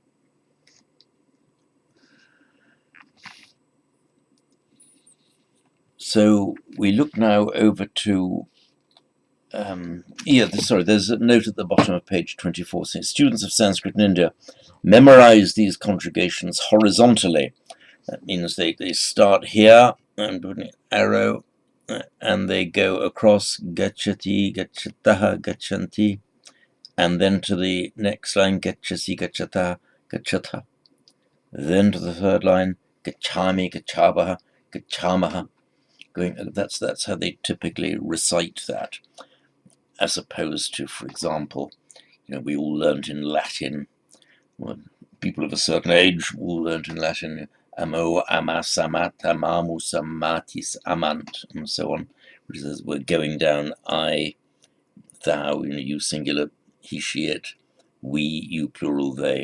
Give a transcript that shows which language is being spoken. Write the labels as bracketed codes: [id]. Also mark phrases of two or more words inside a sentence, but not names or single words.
[en] So we look now over to there's a note at the bottom of page 24 saying students of Sanskrit in India memorize these conjugations horizontally. That means they start here and put an arrow and they go across [sa] gachati, gachataha, gachanti, [en] and then to the next line [sa] gachasi, gachata, gachata. [en] Then to the third line [sa] gachami, gachabaha, gachamaha. [en] That's how they typically recite that, as opposed to, for example, we all learned in Latin well, people of a certain age all learned in Latin [la] amo, amas, amat, amamus, amatis, amant, [en] and so on, which is we're going down I, thou, you singular, he, she, it, we, you plural, they.